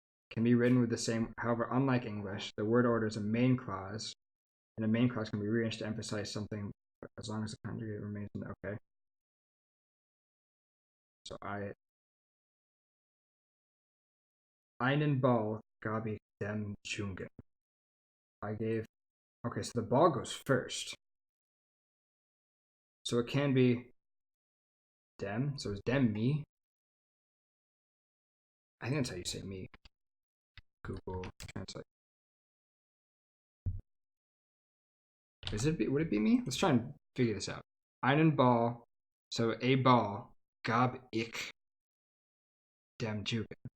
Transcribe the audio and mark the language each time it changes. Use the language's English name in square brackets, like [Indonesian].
[English] Can be written with the same, however, unlike English, the word order is a main clause, and a main clause can be rearranged to emphasize something as long as the conjugate remains in the okay. [German] So einen Ball gab ich dem Jungen. [English] I gave, okay, so the ball goes first. So it can be dem, so it's dem me. I think that's how you say me. Google Translate. Would it be me? Let's try and figure this out. [German] Einen Ball, [English] so a ball, [German] gab ich dem Jungen.